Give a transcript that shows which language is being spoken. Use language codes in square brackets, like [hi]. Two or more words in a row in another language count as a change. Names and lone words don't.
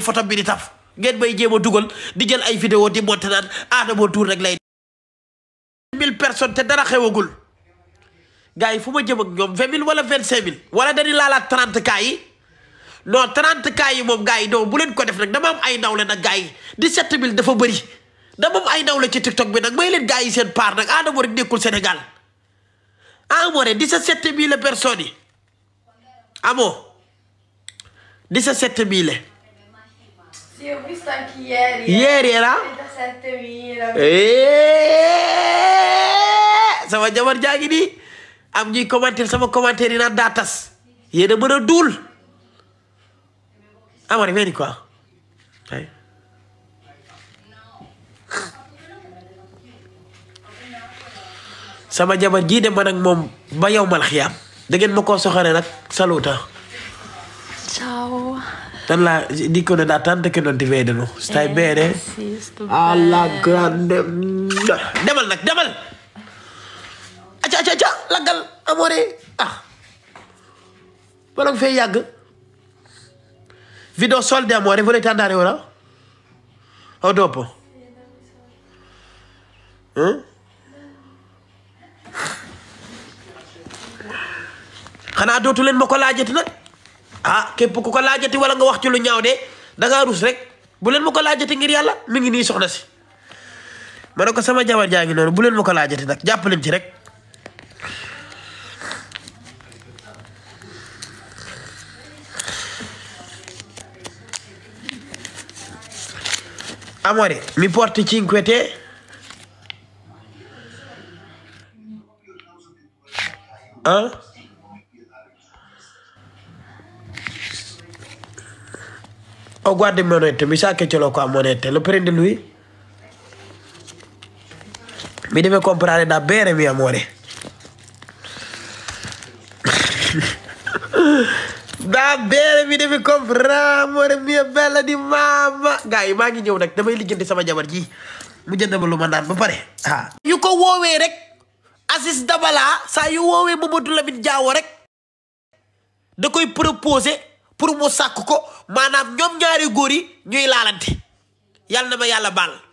[wo] photo bi di taf ngeen may jéem a dugal di jël ay vidéo di monté naan Adamo Tour rek lay 1000 personnes te dara xewagul gars yi fu ma jëm ak ñoom 20000 wala 25000 wala dañuy laalaat 30 cas yi non 30 cas yi moom gars yi non bu leen ko def nag dama am ay nawle nag gars yi 17000 dafa bëri dama am ay nawle ci TikTok bi nag may leen gars yi seen part nag Adamo rek nekkul Sénégal amoo ne 17000 personnes yi amoo 17000. [it] Sì, ho visto anche ieri. Ieri era? 37.000. [wo] Sama jabar jaa ngi nii am ñuy commentaire sama commentaire yi naan daa tas yéen a mën a duul amare vedi quoi sama jabar jii de man ak moom ba yow mal xiyaam da ngeen ma koo soxare nag saluta [it] Ciao. la dicono da tante che non ti vedono stai bene? Sì, sto alla bene. [wo] grande demal nag demal aca laggal amore wala nga fay yàgg video soldi [it] amore volete andare ora o dopo [wo] xanaa dootu leen ma ko laajati nag képp ku ko laajati wala nga wax ci lu ñaaw de dangaa rus rek bu leen ma ko laajati ngir yàlla mi ngi nii soxna si ma ne ko sama jabar jaa ngi noonu bu leen ma ko laajati nag jàpp leen ci rek [it] amore mi porti 5 te oh guarda il monete mi sa che ce l'ho qua monete lo prende lui mi deve comprare da bere mio amore da bere mi deve comprare amore mia bella di mamma [wo] gars yi maa ngi ñëw nag damay lijjanti sama jabar ji mu jënd ma lu ma naan ba pare yu ko woowee rek Aziz Dabala saa yu woowee Mamadou Lamine Diawo rek da koy proposer pour mu sàkk ko maanaam ñoom ñaari góor yi ñuy laalante yàlla na ma yàlla baal